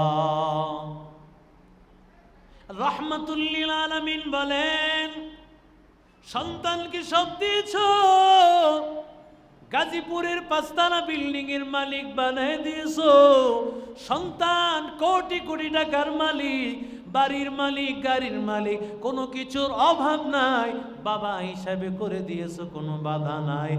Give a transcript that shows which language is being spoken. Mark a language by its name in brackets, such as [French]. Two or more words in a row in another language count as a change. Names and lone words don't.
[Arabic] رحمة للعالمين [Bangla] বলেন, সন্তানকে সব দিয়েছো, গাজীপুরের 5 তলা বিল্ডিং এর মালিক বানায় দিয়েছো। সন্তান কোটি কোটি টাকার মালিক, বাড়ির মালিক, গাড়ির মালিক, কোনো কিছুর অভাব নাই, বাবা হিসাবে করে দিয়েছো, কোনো বাধা নাই।